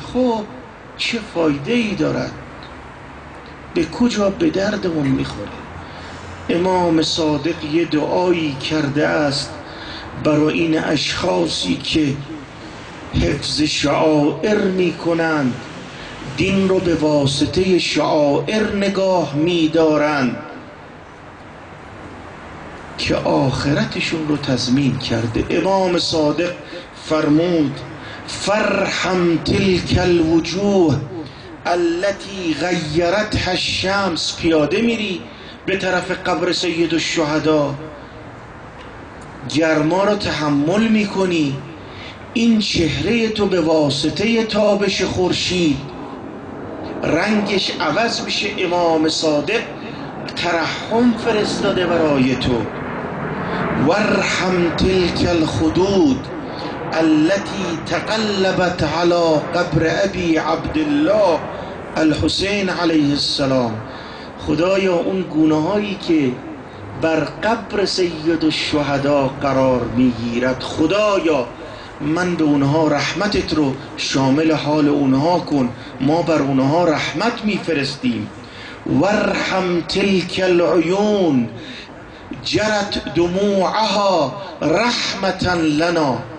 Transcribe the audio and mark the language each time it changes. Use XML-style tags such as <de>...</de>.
<fa>خب چه فایده ای دارد؟ به کجا به دردمون میخوره؟ امام صادق یه دعایی کرده است برای این اشخاصی که حفظ شعائر میکنند، دین رو به واسطه شعائر نگاه میدارند، که آخرتشون رو تضمین کرده. امام صادق فرمود</fa> <ar>فرحم تلک الوجوه التي غیرتها الشمس.</ar> <fa>پیاده میری به طرف قبر سید الشهدا، گرما رو تحمل میکنی، این چهره تو به واسطه تابش خورشید رنگش عوض میشه. امام صادق ترحم فرستاده برای تو.</fa> <ar>وارحم تلک الخدود التي تقلبت على قبر ابي عبدالله الحسین علیه السلام.</ar> <fa>خدایا اون گونه‌هایی که بر قبر سید الشهدا قرار میگیرد، خدایا من به اونها رحمتت رو شامل حال اونها کن، ما بر اونها رحمت میفرستیم.</fa> <ar>وارحم تلک العیون جرت دموعها رحمتا لنا.</ar>